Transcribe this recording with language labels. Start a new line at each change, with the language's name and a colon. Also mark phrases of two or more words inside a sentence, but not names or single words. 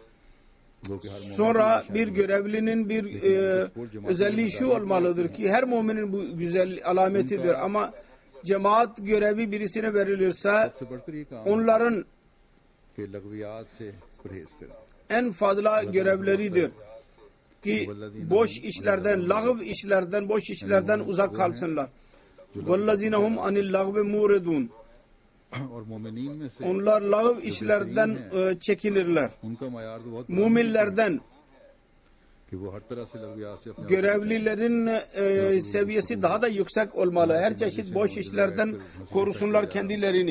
Turkish: Sonra bir görevlinin bir özelliği şu olmalıdır ki her müminin bu güzel alametidir ama cemaat görevi birisine verilirse onların en fazla görevleridir ki boş işlerden, lağv işlerden, boş işlerden uzak kalsınlar.
Arabic: وَالَّذِينَ هُمْ عَنِ اللَّغْوِ مُورِدُونَ
Turkish: Onlar lağv işlerden çekinirler. Müminlerden görevlilerin seviyesi daha da yüksek olmalı. Her çeşit boş işlerden korusunlar kendilerini.